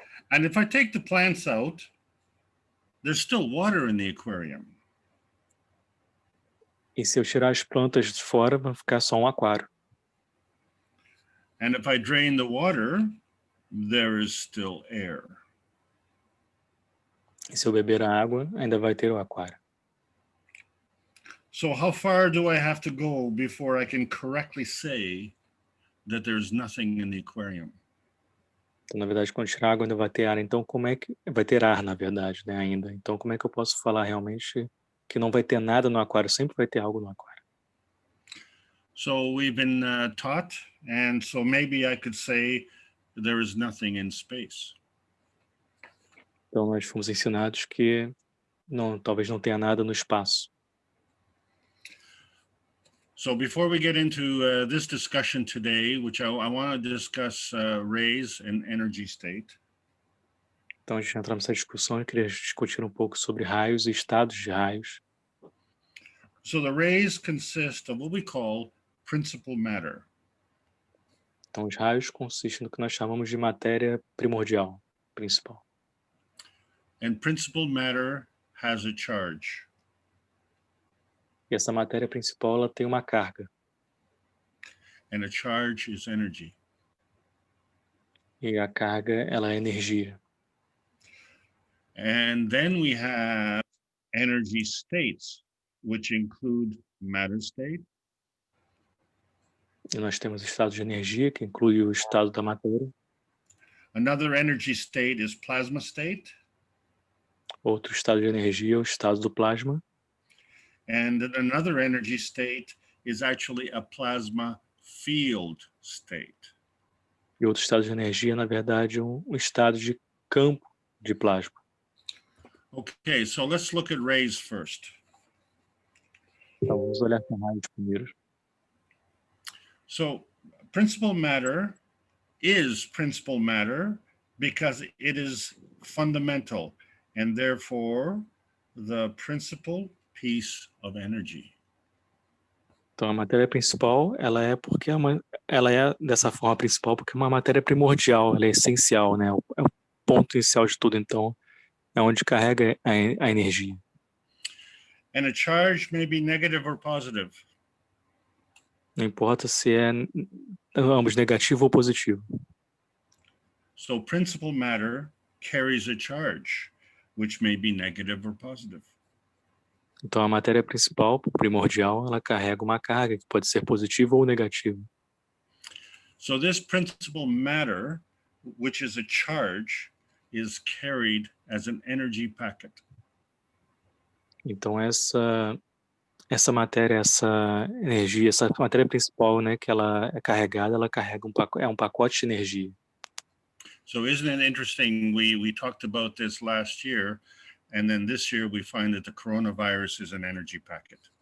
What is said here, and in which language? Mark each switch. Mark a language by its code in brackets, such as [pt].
[en] And if I take the plants out, there's still water in the aquarium. [pt] E se eu tirar as plantas de fora, vai ficar só um aquário. [en] And if I drain the water, there is still air. [pt] E se eu beber a água, ainda vai ter o aquário. [en] So how far do I have to go before I can correctly say that there's nothing in the aquarium? [pt] Então, na verdade, quando tirar água, ainda vai ter ar. Então, como é que... Vai ter ar, na verdade, né, ainda. Então, como é que eu posso falar realmente que não vai ter nada no aquário? Sempre vai ter algo no aquário. [en] So we've been taught, and so maybe I could say there is nothing in space. [pt] Então, nós fomos ensinados que talvez não tenha nada no espaço. [en] So before we get into this discussion today, which I want to discuss rays and energy state. [pt] Então, a gente entra nessa discussão e queria discutir um pouco sobre raios e estados de raios. [en] So the rays consist of what we call principal matter. [pt] Então, os raios consistem no que nós chamamos de matéria primordial, principal. [en] And principal matter has a charge. [pt] E essa matéria principal, ela tem uma carga. [en] And a charge is energy. [pt] E a carga, ela é energia. [en] And then we have energy states, which include matter state. [pt] E nós temos o estado de energia, que inclui o estado da matéria. [en] Another energy state is plasma state. [pt] Outro estado de energia é o estado do plasma. [en] And another energy state is actually a plasma field state. [pt] E outro estado de energia, na verdade, é um estado de campo de plasma. [en] Okay, so let's look at rays first. [pt] Então, vamos olhar para raios primeiro. [en] So, principal matter is principal matter because it is fundamental and therefore the principal piece of energy. [pt] Então, a matéria principal, ela é dessa forma principal porque é uma matéria primordial, ela é essencial, né? É o ponto inicial de tudo, então é onde carrega a energia. [en] And a charge may be negative or positive. [pt] Não importa se é ambos negativo ou positivo. [en] So principal matter carries a charge, which may be negative or positive. [pt] Então, a matéria principal, primordial, ela carrega uma carga que pode ser positiva ou negativa. [en] So this principal matter, which is a charge, is carried as an energy packet. [pt] Então, essa matéria, essa energia, essa matéria principal, né, que ela é carregada, ela carrega um pacote de energia. [en] So isn't it interesting? We talked about this last year. And then this year we find that the coronavirus is an energy packet.